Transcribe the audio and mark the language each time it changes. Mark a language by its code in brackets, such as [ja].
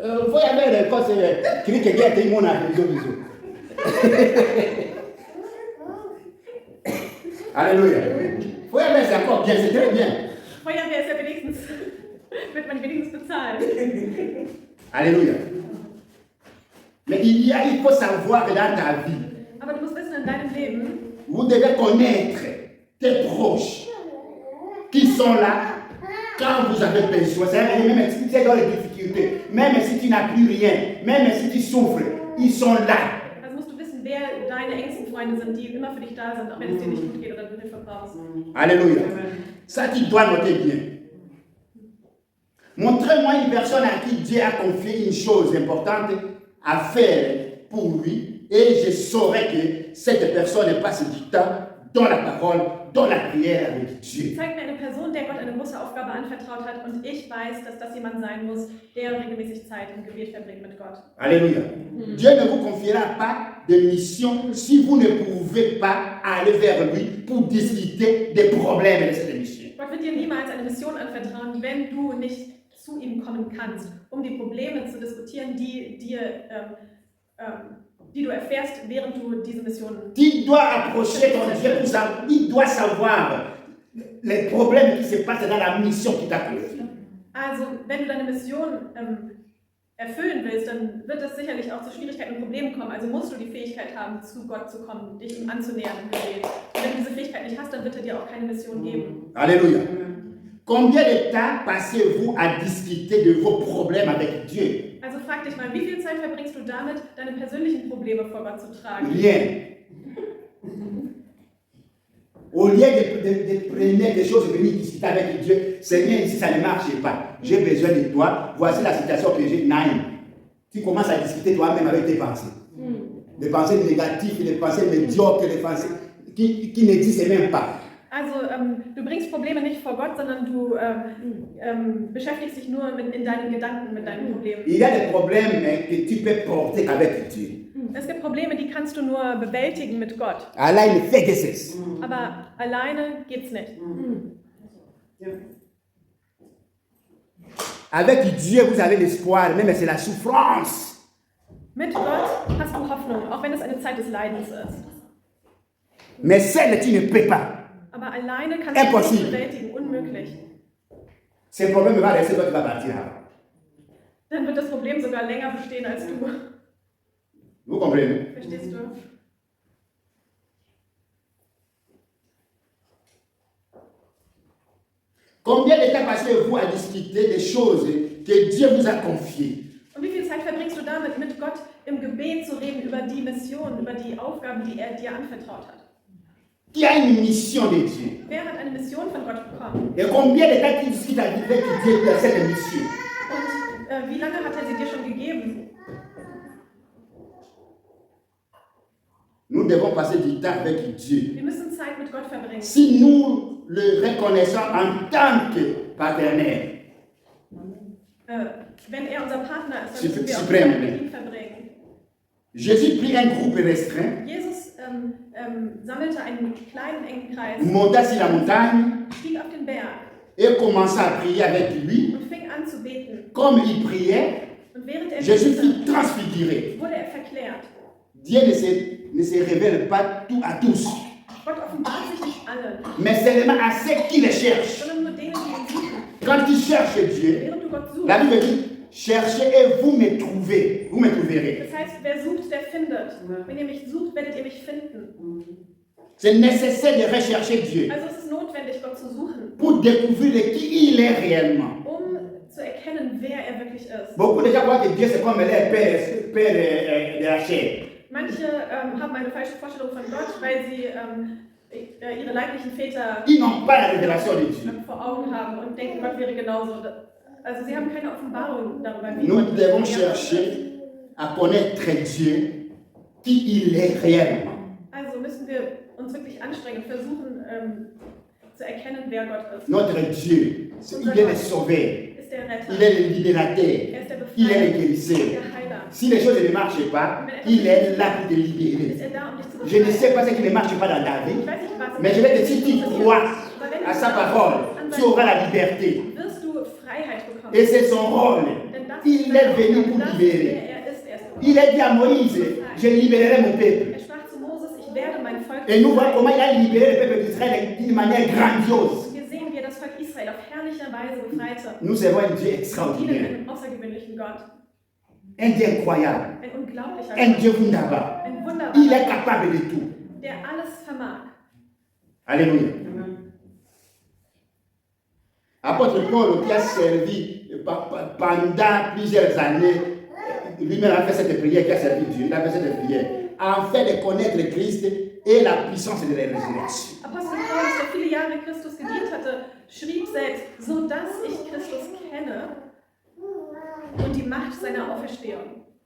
[de] Vorher wäre der Kurs, kriege Geld im Monat sowieso. [fr] Alléluia. [de] Vorher [fr] c'est encore bien, c'est très bien. [de] Feuerwehr ist ja wenigstens, wird man wenigstens bezahlen. [fr] Alléluia. Mais il faut savoir que dans ta vie, [de] Aber du musst wissen, in deinem Leben, [fr] vous devez connaître tes proches qui sont là quand vous avez besoin. C'est-à-dire, même si tu es dans les difficultés, même si tu n'as plus rien, même si tu souffres, ils sont là. [de] also musst du wissen, wer deine engsten Freunde sind, die immer für dich da sind, auch wenn es dir nicht gut geht oder du Hilfe brauchst. [fr] Alléluia. Ça, tu dois noter bien. Montrez-moi une personne à qui Dieu a confié une chose importante à faire pour lui et je saurai que cette personne passe du temps dans la parole, dans la prière avec Dieu. [de] Zeig mir eine Person, der Gott eine große Aufgabe anvertraut hat und ich weiß, dass das jemand sein muss, der regelmäßig Zeit im Gebet verbringt mit Gott. [fr] Alléluia. Dieu ne vous confiera pas de mission si vous ne pouvez pas aller vers lui pour discuter des problèmes de cette mission. [de] Gott wird dir niemals eine Mission anvertrauen, wenn du nicht zu ihm kommen kannst, um die Probleme zu diskutieren, die du erfährst, während du diese Mission. [fr] Tu dois approcher ton Dieu pour savoir, il doit savoir les problèmes qui se passent dans la mission qui t'a confiée. [de] Also, wenn du deine Mission erfüllen willst, dann wird es sicherlich auch zu Schwierigkeiten und Problemen kommen. Also musst du die Fähigkeit haben, zu Gott zu kommen, dich ihm anzunähern im Gebet. Und wenn du diese Fähigkeit nicht hast, dann wird er dir auch keine Mission geben. [fr] Alléluia. Combien de temps passez-vous à discuter de vos problèmes avec Dieu? [de] Also frag dich mal, wie viel Zeit verbringst du damit, deine persönlichen Probleme vor Gott zu tragen? [fr] Rien. Au lieu de prendre des choses et venir discuter avec Dieu, Seigneur, ici ça ne marche pas. J'ai besoin de toi. Voici la situation que j'ai. Naïm. tu commences à discuter toi-même avec tes pensées. Des pensées négatives, des pensées médiocres, des pensées qui n'existent même pas. [de] Also du bringst Probleme nicht vor Gott, sondern du beschäftigst dich nur in deinen Gedanken mit deinen Problemen. [fr] Il y a des problèmes que tu peux porter qu'avec Dieu. [de] Es gibt Probleme, die kannst du nur bewältigen mit Gott. Alleine [fr] fait que c'est. [de] Aber alleine geht's nicht. [fr] Avec Dieu, vous avez l'espoir, même c'est la souffrance. [de] Mit Gott hast du Hoffnung, auch wenn es eine Zeit des Leidens ist. [fr] Mais seul, tu ne peux pas. [de] Aber alleine kannst du es [fr] Impossible. [de] nicht bewältigen, unmöglich. [fr] Ce problème va rester, toi tu vas partir. [de] Dann wird das Problem sogar länger bestehen als du. [fr] Vous comprenez? [de] Verstehst du? [fr] Combien de temps passez-vous à discuter des choses que Dieu vous a confiées? [de] Und wie viel Zeit verbringst du damit, mit Gott im Gebet zu reden über die Mission, über die Aufgaben, die er dir anvertraut hat? [fr] Qui a une mission de Dieu? [de] Wer hat eine Mission von Gott bekommen? [fr] Et combien de temps tu discutes avec Dieu de cette mission? [de] Und wie lange hat er sie dir schon gegeben? [fr] Nous devons passer du temps avec Dieu. [de] Wir müssen Zeit mit Gott verbringen. [fr] Si nous le reconnaissons en tant que partenaire, [de] Wenn er unser Partner ist, dann müssen wir auch [en] Supreme. [de] Zeit mit ihm verbringen. [fr] Jésus prit un groupe restreint, [de] Jesus sammelte einen kleinen, engen Kreis, [fr] monta sur la montagne [de] stieg auf den Berg [fr] et commença à prier avec lui. [de] und fing an zu beten. [fr] Comme il priait, [de] Und während er [fr] Jésus [de] betete, [fr] fut transfiguré. [de] wurde er verklärt. [fr] Dieu ne se révèle pas tout à tous, [de] Gott offenbart sich nicht allen, [fr] mais seulement à ceux qui le cherchent. [de] sondern nur denen, die ihn suchen. [fr] Quand tu cherches Dieu, [de] Während du Gott suchst. [fr] la Bible dit, cherchez et vous me trouvez, vous me trouverez. [de] Das heißt, wer sucht, der findet. Wenn ihr mich sucht, werdet ihr mich finden. [fr] C'est nécessaire de rechercher Dieu [de] Also es ist notwendig, Gott zu suchen, [fr] pour découvrir qui il est réellement. [de] zu erkennen, wer er wirklich ist. [fr] Beaucoup de gens croient que Dieu c'est comme le père de la chair. [de] Manche haben eine falsche Vorstellung von Gott, weil sie ihre leiblichen Väter [fr] Ils n'ont pas la révélation de Dieu. [de] vor Augen haben und denken, Gott wäre genauso. Also sie haben keine Offenbarung darüber, wie [fr] Nous [de] Gott [fr] devons [de] ist. [fr] chercher à connaître Dieu, qui il est réellement. [de] Also müssen wir uns wirklich anstrengen, versuchen zu erkennen, wer Gott ist. [fr] Notre Dieu, il est le sauveur, [de] Ist der Retter, [fr] il est le libérateur, [de] er ist der [fr] il est le [de] Befreier, [fr] guérisseur. [de] der Heiler. [fr] Si les choses ne marchent pas, il est là pour te [de] Ist [fr] libérer. [de] er da, um dich zu [fr] Je ne [de] befreien? [fr] sais pas ce qui ne marche pas dans ta vie, [de] weiß nicht, was [fr] mais je vais te dire, si tu crois [de] Aber wenn du [fr] à sa parole, tu auras la liberté. [de] wirst du Freiheit bekommen. [fr] Et c'est son rôle. [de] Denn das [fr] Il est venu pour [de] das, [fr] libérer. [de] wer er ist gekommen. [fr] Il a dit à Moïse, je libérerai mon peuple. [de] Er sprach zu Moses, ich werde mein Volk [fr] Et nous voyons [de] befreien. [fr] comment il a libéré le peuple d'Israël d'une manière grandiose. [de] Hier sehen wir das Volk Israel auf herrliche Weise befreite. [fr] Nous servons un Dieu [de] Dienen [fr] extraordinaire, [de] einem außergewöhnlichen Gott. [fr] un Dieu incroyable, [de] Ein unglaublicher [fr] un [de] Gott. Dieu wunderbar. Ein [fr] Il est [de] wunderbarer Gott, [fr] capable de tout. [de] der alles vermag. [fr] Alléluia. Apôtre Paul, qui a servi pendant plusieurs années, lui-même a fait cette prière, qui a servi Dieu, il a fait cette prière, afin de connaître Christ et la puissance de la résurrection. [de] Apostel Paulus, der viele Jahre Christus gedient hatte, schrieb selbst, so dass ich Christus kenne und die Macht seiner Auferstehung.